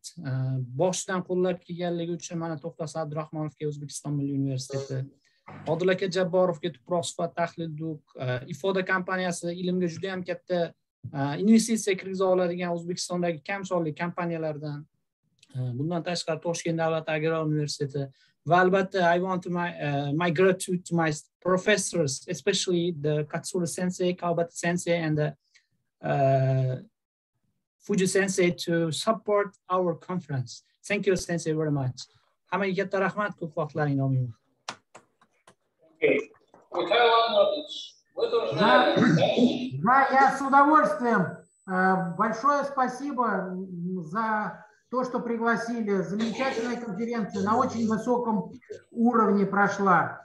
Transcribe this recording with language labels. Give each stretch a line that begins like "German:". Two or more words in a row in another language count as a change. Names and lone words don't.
Uzbek: Boshdan qo'llab kelganligi uchun mana To'xtasi Abdurahmonovga O'zbekiston Milliy universiteti, Odil aka Jabborovga tuproq sifat tahlilduq, Ifoda kompaniyasi ilmga juda ham katta investitsiya kirgiza oladigan O'zbekistondagi kam sonli kompaniyalardan. Bundan tashqari Toshkent davlat agrar universiteti va albatta
English: I want to my gratitude to my professors, especially the Katsura sensei, Kawabata sensei and the Fuji sensei to support our conference. Thank you sensei very much.
Uzbek: Hammaga katta rahmat, ko'p vaqtlaringni olmayman.
Russian: Да, я с удовольствием. Большое спасибо за то, что пригласили. Замечательная конференция, на очень высоком уровне прошла.